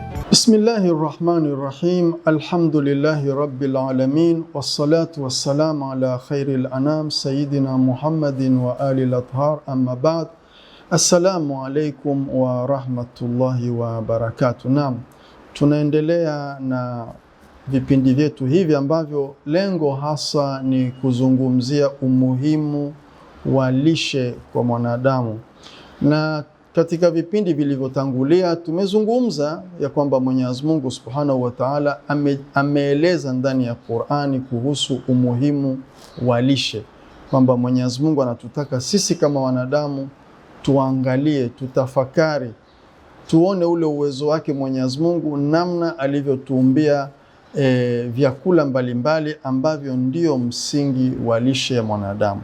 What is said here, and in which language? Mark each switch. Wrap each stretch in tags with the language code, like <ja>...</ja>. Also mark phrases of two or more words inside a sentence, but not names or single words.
<ar>بسم الله الرحمن الرحيم. الحمد لله رب العالمين. والصلاة والسلام على خير الأنام سيدنا محمد وعلى آله الأطهار، أما بعد. السلام عليكم ورحمة الله وبركاته.</ar> <sw>Naam, tunaendelea na vipindi vyetu hivi ambavyo lengo hasa ni kuzungumzia umuhimu wa lishe kwa mwanadamu. Na katika vipindi vilivyotangulia tumezungumza ya kwamba Mwenyezi Mungu</sw> <ar>سبحانه وتعالى</ar> <sw>ameeleza ndani ya Qur'ani kuhusu umuhimu wa lishe, kwamba Mwenyezi Mungu anatutaka sisi kama wanadamu tuangalie, tutafakari, tuone ule uwezo wake Mwenyezi Mungu, namna alivyotuumbia vyakula mbalimbali ambavyo ndio msingi wa lishe ya mwanadamu.</sw>